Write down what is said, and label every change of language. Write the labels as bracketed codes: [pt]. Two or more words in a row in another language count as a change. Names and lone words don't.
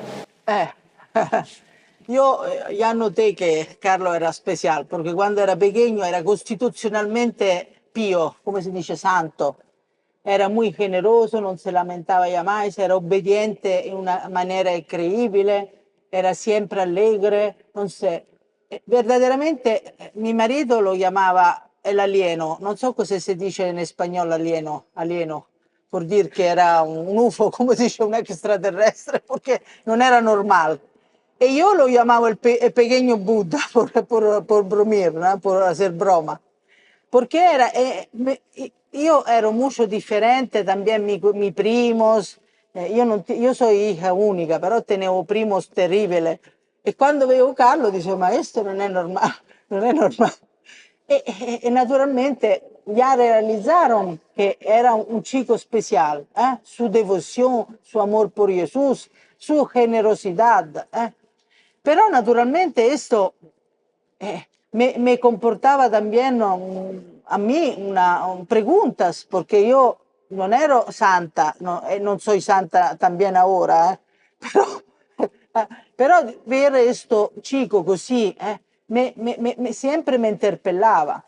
[es] Yo ya noté que Carlos era especial, porque cuando era pequeño era constitucionalmente pío, como se dice, santo. Era muy generoso, no se lamentaba ya más, era obediente en una manera increíble, era siempre alegre. Entonces, verdaderamente mi marido lo llamaba el alieno, [it] non so cosa si dice in spagnolo alieno, por dire che era un UFO, come si dice un extraterrestre, perché non era normale. E io lo chiamavo [es] el pequeño Buddha por bromir, ¿no? Por hacer broma. Porque era, yo era mucho diferente también mis primos. Yo soy hija única, pero tengo primos terribles. Y cuando veo Carlos, digo, [it] ma esto non è normale, non è normale. [es] E naturalmente ya realizaron que era un chico especial, su devoción, su amor por Jesús, su generosidad. Pero naturalmente esto me comportaba también a mí preguntas, porque yo no ero santa, no, non soy santa también ahora, pero ver esto chico così siempre me interpellaba.